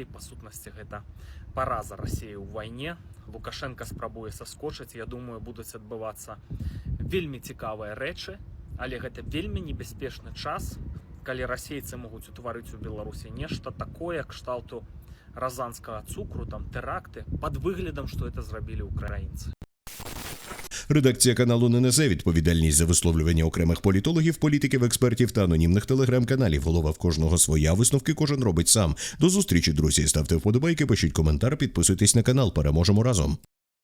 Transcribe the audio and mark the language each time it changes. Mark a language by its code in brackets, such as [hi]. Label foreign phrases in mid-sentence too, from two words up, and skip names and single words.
[be] Па сутнасці, гэта параза Расіі ў вайне. Лукашенко спрабуе саскочыць. Я думаю, будуць адбывацца вельмі цікавыя рэчы, але гэта вельмі небяспечны час, калі расейцы могуць утварыць у Беларусі нешта такое, кшталту разанскага цукру, там тэракты, пад выглядам, што это зрабілі украінцы. [uk] Редакція каналу не несе відповідальність за висловлювання окремих політологів, політиків, експертів та анонімних телеграм-каналів. Голова в кожного своя, висновки кожен робить сам. До зустрічі, друзі. Ставте вподобайки, пишіть коментар, підписуйтесь на канал. Переможемо разом.